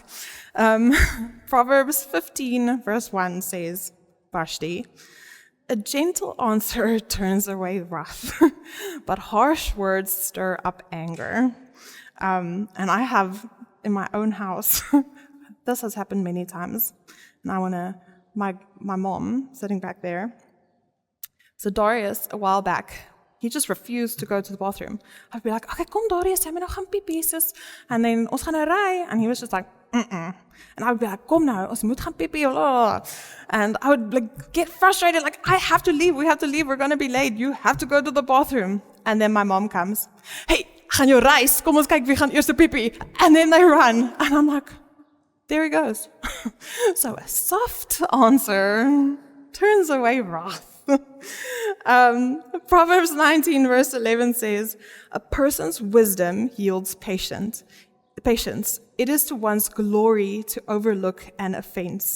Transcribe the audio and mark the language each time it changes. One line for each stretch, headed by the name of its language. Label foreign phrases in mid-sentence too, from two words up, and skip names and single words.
English: Proverbs 15, verse 1 says, Vashti, a gentle answer turns away wrath, but harsh words stir up anger. And I have in my own house, this has happened many times, and I want to, my mom sitting back there. So Darius, a while back, he just refused to go to the bathroom. I'd be like,
Afrikaans: okay, kom Darius, jy moet nou gaan piepie, sis.
English: And then
Afrikaans: ons gaan nou ry,
English: and he was just like, mm-mm. And I would be like,
Afrikaans: kom nou, ons moet gaan piepie, blah.
English: And I would get frustrated, I have to leave, we have to leave, we're going to be late, you have to go to the bathroom. And then my mom comes,
Afrikaans: hey, gaan jou reis, kom ons kyk wie gaan eers piepie.
English: And then they run, and I'm like, there he goes. So a soft answer turns away wrath. Proverbs 19 verse 11 says, a person's wisdom yields patience. It is to one's glory to overlook an offense.